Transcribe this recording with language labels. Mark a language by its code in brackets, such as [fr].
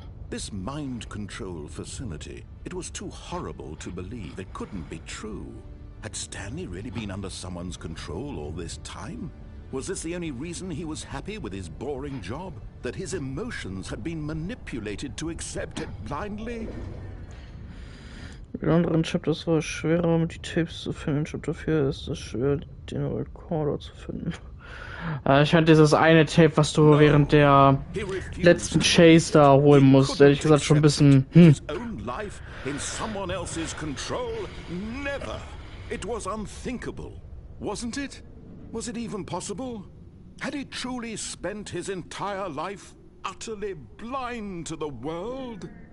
[en] This mind control facility, it was too horrible to believe. It couldn't be true. Had Stanley really been under someone's control all this time? Was this the only reason he was happy with his boring job? That his emotions had been manipulated to accept it blindly? [de] In anderen Chapters war es schwerer, die Tapes zu finden. In Chapter 4 ist es schwer, den Recorder zu finden. Ich fand dieses eine Tape, was du während der letzten Chase da holen musst, ehrlich gesagt schon ein bisschen, [en] In someone else's control? Never. It was unthinkable, wasn't it? Was it even possible? Had he truly spent his entire life utterly blind to the world?